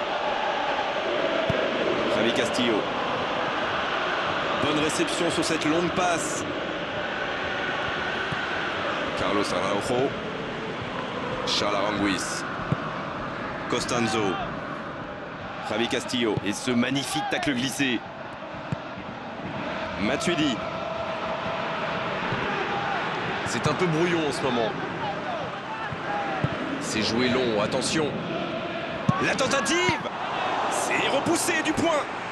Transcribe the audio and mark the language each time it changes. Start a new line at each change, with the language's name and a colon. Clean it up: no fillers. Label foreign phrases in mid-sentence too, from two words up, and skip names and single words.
French: Javi Castillo. Bonne réception sur cette longue passe. Carlos Araujo. Charles Aranguiz. Costanzo. Javi Castillo. Et ce magnifique tacle glissé. Matuidi. C'est un peu brouillon en ce moment. C'est joué long, attention. La tentative. C'est repoussé du point.